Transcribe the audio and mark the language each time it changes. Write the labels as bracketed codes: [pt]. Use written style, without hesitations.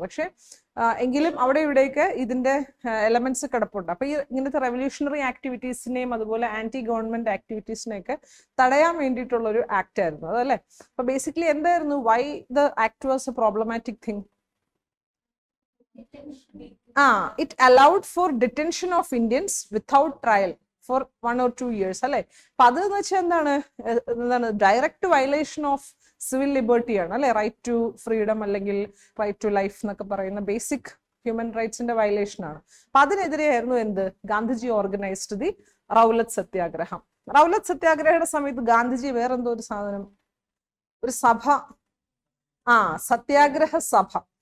[ml] പക്ഷെ എങ്കിലും അവിടെ ഇവിടെയൊക്കെ ഇതിന്റെ എലമെന്റ്സ് കിടപ്പുണ്ട്. അപ്പൊ ഈ ഇങ്ങനത്തെ റെവല്യൂഷണറി ആക്ടിവിറ്റീസിനെയും അതുപോലെ ആന്റി ഗവൺമെന്റ് ആക്ടിവിറ്റീസിനെയൊക്കെ തടയാൻ വേണ്ടിയിട്ടുള്ള ഒരു ആക്ട് ആയിരുന്നു അതല്ലേ. അപ്പൊ ബേസിക്കലി എന്തായിരുന്നു, [en] Why the act was a problematic thing? It allowed for detention of Indians without trial for 1 or 2 years, [ml] അല്ലെ. അപ്പൊ അതെന്ന് വെച്ചാൽ എന്താണ്, [en] direct violation of civil liberty [ml] ആണ്, അല്ലെ. റൈറ്റ് ടു ഫ്രീഡം അല്ലെങ്കിൽ റൈറ്റ് ടു ലൈഫ് എന്നൊക്കെ പറയുന്ന ബേസിക് ഹ്യൂമൻ റൈറ്റ്സിന്റെ വയലേഷൻ ആണ്. അപ്പൊ അതിനെതിരെയായിരുന്നു എന്ത്, [en] Gandhiji organised the Rowlatt സത്യാഗ്രഹം. [ml] റൗലത്ത് സത്യാഗ്രഹയുടെ സമയത്ത് ഗാന്ധിജി വേറെന്തോ ഒരു സാധനം, ഒരു സഭ, സത്യാഗ്രഹ സഭ.